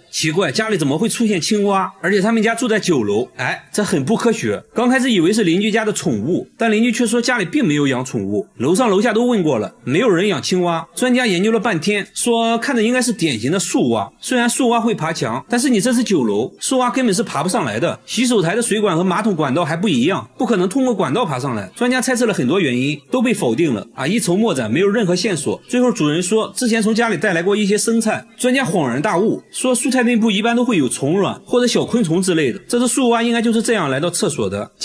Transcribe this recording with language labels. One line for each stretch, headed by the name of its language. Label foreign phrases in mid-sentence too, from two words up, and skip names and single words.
Chinese: 奇怪，家裡怎麼會出現青蛙？而且他們家住在9樓，這很不科學。剛開始以為是鄰居家的寵物，但鄰居卻說家裡並沒有養寵物，樓上樓下都問過了，沒有人養青蛙。專家研究了半天，說看着應該是典型的樹蛙，雖然樹蛙會爬牆，但是你這是9樓，樹蛙根本是爬不上來的，洗手台的水管和馬桶管道還不一樣，不可能通過管道爬上來。專家猜測了很多原因都被否定了啊，一筹莫展，没有任何线索。最後主人说之前从家裡带来过一些生菜，专家恍然大悟，说蔬菜内部一般都会有虫卵或者小昆虫之类的，这只树蛙应该就是这样来到厕所的。